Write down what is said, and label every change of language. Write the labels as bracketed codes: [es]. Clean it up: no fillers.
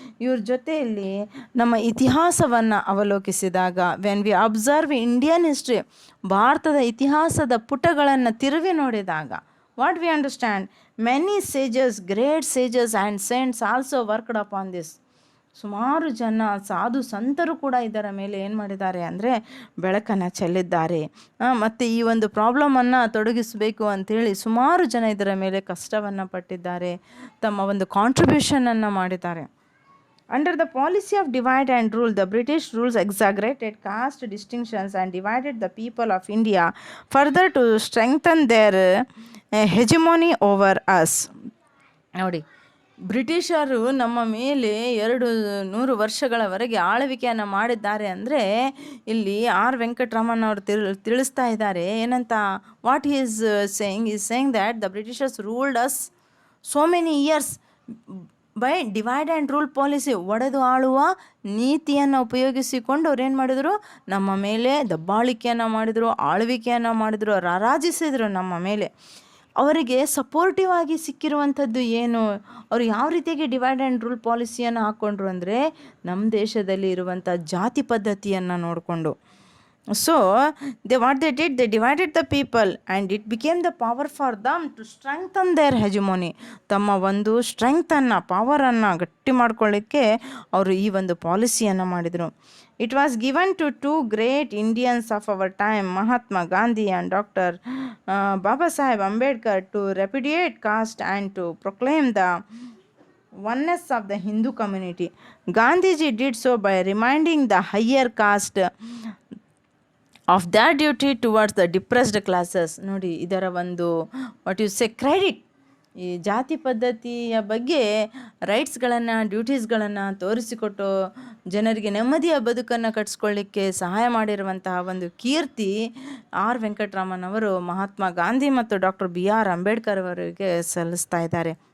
[kn] ಇವ್ರ ಜೊತೆಯಲ್ಲಿ ನಮ್ಮ ಇತಿಹಾಸವನ್ನು ಅವಲೋಕಿಸಿದಾಗ, [en] when we observe Indian history, [kn] ಭಾರತದ ಇತಿಹಾಸದ ಪುಟಗಳನ್ನು ತಿರುವಿ ನೋಡಿದಾಗ, [en] What we understand, many sages, great sages and saints also worked upon this. [kn] ಸುಮಾರು ಜನ ಸಾಧು ಸಂತರು ಕೂಡ ಇದರ ಮೇಲೆ ಏನು ಮಾಡಿದ್ದಾರೆ ಅಂದರೆ ಬೆಳಕನ್ನು ಚೆಲ್ಲಿದ್ದಾರೆ. ಮತ್ತು ಈ ಒಂದು ಪ್ರಾಬ್ಲಮನ್ನು ತೊಡಗಿಸಬೇಕು ಅಂಥೇಳಿ ಸುಮಾರು ಜನ ಇದರ ಮೇಲೆ ಕಷ್ಟವನ್ನು ಪಟ್ಟಿದ್ದಾರೆ, ತಮ್ಮ ಒಂದು ಕಾಂಟ್ರಿಬ್ಯೂಷನನ್ನು ಮಾಡಿದ್ದಾರೆ. [en] Under the policy of divide and rule, the British rules exaggerated caste distinctions and divided the people of India further to strengthen their hegemony over us. [kn] ನೋಡಿ, ಬ್ರಿಟಿಷರು ನಮ್ಮ ಮೇಲೆ 200 ವರ್ಷಗಳವರೆಗೆ ಆಳ್ವಿಕೆಯನ್ನು ಮಾಡಿದ್ದಾರೆ ಅಂದರೆ ಇಲ್ಲಿ ಆರ್ ವೆಂಕಟರಾಮನ್ ಅವರು ತಿಳಿಸ್ತಾ ಇದ್ದಾರೆ ಏನಂತ. [en] What he is saying that the britishers ruled us so many years by divide and rule policy. [kn] ಒಡೆದು ಆಳುವ ನೀತಿಯನ್ನು ಉಪಯೋಗಿಸಿಕೊಂಡು ಅವ್ರು ಏನು ಮಾಡಿದರು, ನಮ್ಮ ಮೇಲೆ ದಬ್ಬಾಳಿಕೆಯನ್ನು ಮಾಡಿದರು, ಆಳ್ವಿಕೆಯನ್ನು ಮಾಡಿದರು, ರಾರಾಜಿಸಿದರು ನಮ್ಮ ಮೇಲೆ. ಅವರಿಗೆ ಸಪೋರ್ಟಿವ್ ಆಗಿ ಸಿಕ್ಕಿರುವಂಥದ್ದು ಏನು, ಅವರು ಯಾವ ರೀತಿಯಾಗಿ ಡಿವೈಡ್ ಆ್ಯಂಡ್ ರೂಲ್ ಪಾಲಿಸಿಯನ್ನು ಹಾಕ್ಕೊಂಡ್ರು ಅಂದರೆ ನಮ್ಮ ದೇಶದಲ್ಲಿ ಇರುವಂಥ ಜಾತಿ ಪದ್ಧತಿಯನ್ನು ನೋಡಿಕೊಂಡು. [en] So what they did, they divided the people and it became the power for them to strengthen their hegemony. [kn] ತಮ್ಮ ಒಂದು ಸ್ಟ್ರೆಂಗ್ತನ್ನು, ಪವರನ್ನು ಗಟ್ಟಿ ಮಾಡ್ಕೊಳ್ಳಿಕ್ಕೆ ಅವರು ಈ ಒಂದು ಪಾಲಿಸಿಯನ್ನು ಮಾಡಿದರು. [en] It was given to two great Indians of our time, Mahatma Gandhi and doctor Baba Saheb Ambedkar, to repudiate caste and to proclaim the oneness of the Hindu community. Gandhiji did so by reminding the higher caste of their duty towards the depressed classes. [kn] ನೋಡಿ, ಇದರ ಒಂದು [en] what you say [kn] credit, ಈ ಜಾತಿ ಪದ್ಧತಿಯ ಬಗ್ಗೆ ರೈಟ್ಸ್ಗಳನ್ನು, ಡ್ಯೂಟೀಸ್ಗಳನ್ನು ತೋರಿಸಿಕೊಟ್ಟು ಜನರಿಗೆ ನೆಮ್ಮದಿಯ ಬದುಕನ್ನು ಕಟ್ಟಿಸ್ಕೊಳ್ಳಿಕ್ಕೆ ಸಹಾಯ ಮಾಡಿರುವಂತಹ ಒಂದು ಕೀರ್ತಿ ಆರ್ ವೆಂಕಟರಾಮನ್ ಅವರು ಮಹಾತ್ಮ ಗಾಂಧಿ ಮತ್ತು ಡಾಕ್ಟರ್ BR ಅಂಬೇಡ್ಕರ್ ಅವರಿಗೆ ಸಲ್ಲಿಸ್ತಾ ಇದ್ದಾರೆ.